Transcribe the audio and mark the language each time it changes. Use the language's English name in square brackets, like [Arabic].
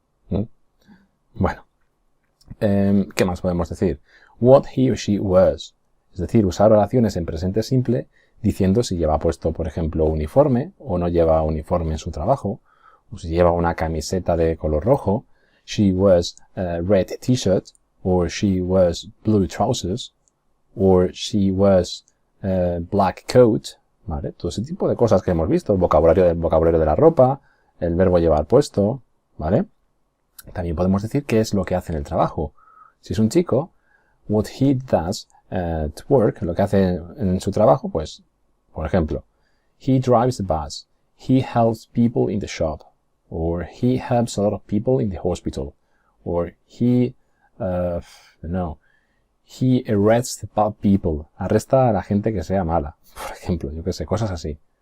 [Spanish] ¿Mm? Bueno. ¿Qué más podemos decir? [English] What he or she wears. [Spanish] Es decir, usar oraciones en presente simple diciendo si lleva puesto, por ejemplo, uniforme o no lleva uniforme en su trabajo. O si lleva una camiseta de color rojo. [English] She wears a red t-shirt, or she wears blue trousers, or she wears a black coat, ¿vale? [Spanish] Todo ese tipo de cosas que hemos visto, el vocabulario de la ropa, el verbo llevar puesto, ¿vale? También podemos decir qué es lo que hace en el trabajo. Si es un chico, [English] what he does to work, [Spanish] lo que hace en su trabajo, pues, por ejemplo, [English] he drives the bus, he helps people in the shop, or he helps a lot of people in the hospital, or he arrests the bad people, [Spanish] arresta a la gente que sea mala, por ejemplo, yo qué sé, cosas así.